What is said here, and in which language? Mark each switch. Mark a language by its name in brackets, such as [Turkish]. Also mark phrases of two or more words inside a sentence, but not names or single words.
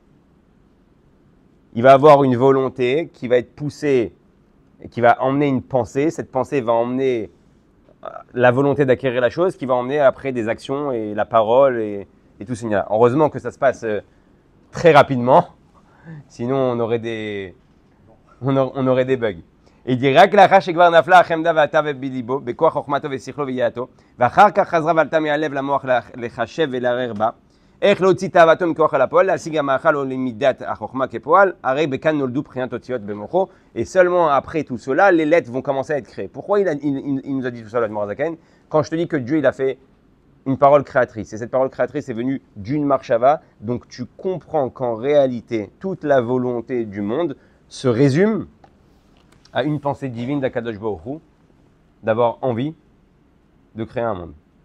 [French] Il va avoir une volonté qui va être poussée, qui va emmener une pensée. Cette pensée va emmener la volonté d'acquérir la chose, qui va emmener après des actions et la parole et tout ce là. Heureusement que ça se passe très rapidement, sinon on aurait des bugs. Et il dit [Hebrew] רק לאחר שכבר נפלה החמדה ועלתה בליבו בכוח חוכמתו ושכלו וידיעתו ואחר כך חזרה ועלתה מהלב למוח לחשב ולערער בה איך להוציא תאוותו מכוח אל הפועל להשיג המאכל או למידת החוכמה כפועל הרי בכאן נולדו בחינת אותיות במוחו [French] et seulement après tout cela les lettres vont commencer à être créées. Pourquoi il nous a dit tout ça l'Admor Zaken? Quand je te dis que Dieu il a fait une parole créatrice et cette parole créatrice est venue d'une marshava, donc tu comprends qu'en réalité toute la volonté du monde se résume à une pensée divine d'Akadosh Baruch Hu, d'avoir envie de créer un monde.